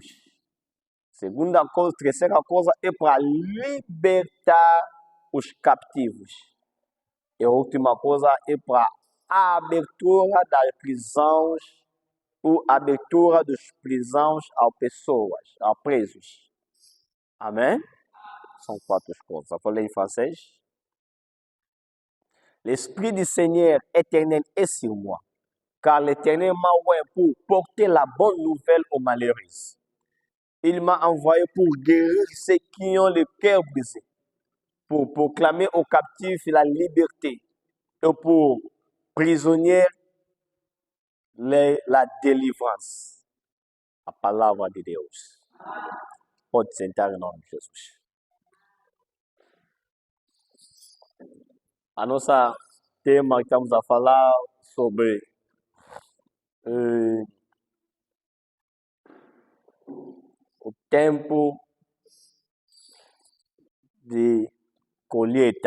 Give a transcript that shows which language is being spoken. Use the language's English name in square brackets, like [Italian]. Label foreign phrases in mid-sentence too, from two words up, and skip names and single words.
[Portuguese] Segunda coisa, terceira coisa, é para libertar os cativos. E a última coisa é para a abertura das prisões, ou abertura dos prisões às pessoas, a presos. Amém? São 4 coisas. Vou ler em francês. [French] L'Esprit du Seigneur éternel est sur moi, car l'Éternel m'a envoyé pour porter la bonne nouvelle aux malheureux. Il m'a envoyé pour guérir ceux qui ont le cœur brisé, pour proclamer aux captifs la liberté et pour prisonniers la délivrance. [Portuguese] A palavra de Deus. Pode sentar em nome de Jesus. A nossa tema que estamos a falar sobre o tempo de colheita.